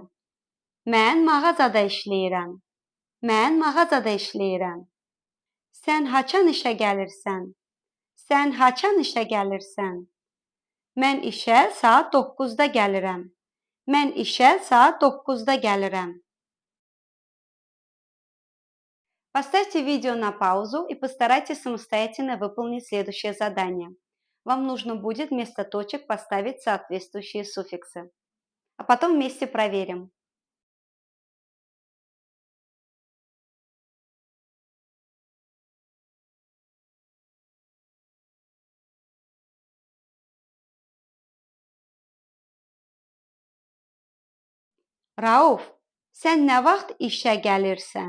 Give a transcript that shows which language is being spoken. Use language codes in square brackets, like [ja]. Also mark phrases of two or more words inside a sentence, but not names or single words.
[az] Mən mağazada işləyirəm. Mən mağazada işləyirəm. Sən haçan işə gəlirsən? Sən haçan işə gəlirsən? Mən işə saat 9-da gəlirəm. Mən işə saat 9-da gəlirəm. [ru] Поставьте видео на паузу и постарайтесь самостоятельно выполнить следующее задание. Вам нужно будет вместо точек поставить соответствующие суффиксы. А потом вместе проверим. [az] Rauf, sən nə vaxt işə gəlirsən?